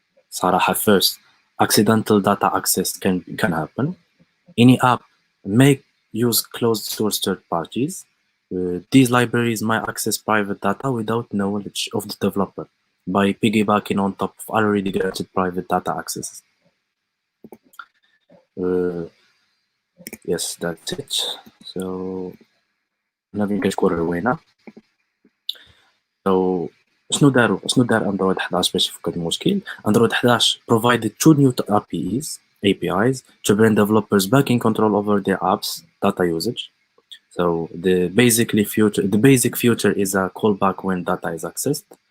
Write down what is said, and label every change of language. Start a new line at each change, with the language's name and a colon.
Arabic: صراحة,
English: first, accidental data access can happen. Any app may use closed source third parties. These libraries might access private data without knowledge of the developer by piggybacking on top of already granted private data access. Yes, that's it. So,
Arabic: نبي نشكر روينا.
English: So,
Arabic: شنو دار اندرويد 11 باش يفك هذا المشكل؟
English: Android 11 provided two new APIs to bring developers back in control over their apps data usage. So the basic feature is a callback when data is accessed.